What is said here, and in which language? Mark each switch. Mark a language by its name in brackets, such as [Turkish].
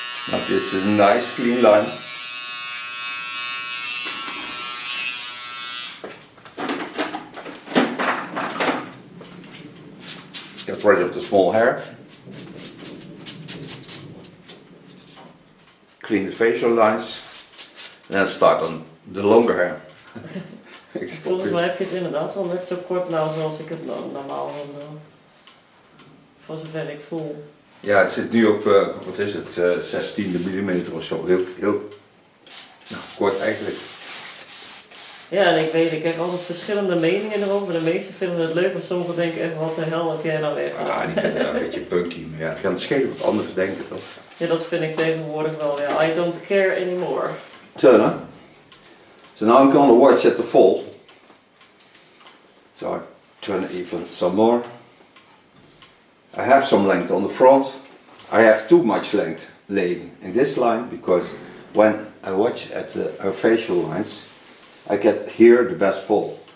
[English] Now this is a nice clean line. Get rid of the small hair. Clean the facial lines. And then start on the longer hair. [Dutch] Volgens mij heb je het inderdaad wel net zo kort nou zoals ik het normaal wil doen. Voor zover ik voel. Ja, het zit nu op, wat is het, 16 mm of zo. Heel kort eigenlijk. Ja, en ik weet, ik krijg altijd verschillende meningen erover. De meesten vinden het leuk, maar sommigen denken echt, wat de hel heb jij nou weg? Ah, die vinden dat een beetje punky, maar ja, het kan het schelen wat anderen denken toch? Ja, dat vind ik tegenwoordig wel, ja. [English] I don't care anymore. Turner. So now I'm going to watch at the fall. So I turn even some more. I have some length on the front. I have too much length laying in this line because when I watch at her facial lines, I get here the best fall.